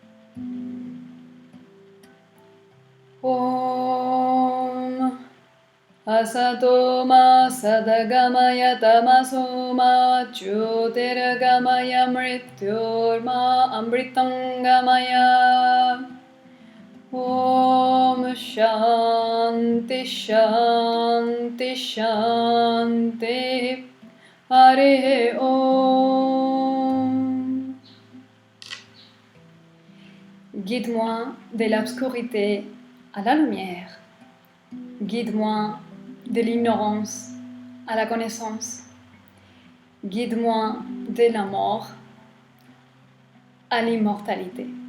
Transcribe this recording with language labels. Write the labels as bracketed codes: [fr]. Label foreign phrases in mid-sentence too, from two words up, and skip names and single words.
[sa] ॐ असतो मा सद्गमय तमसो मा ज्योतिर्गमय मृत्योर्मा अमृतंगमय. ॐ शान्तिः शान्तिः शान्तिः. हरे ॐ. [fr] Guide-moi de l'obscurité à la lumière. Guide-moi de l'ignorance à la connaissance. Guide-moi de la mort à l'immortalité.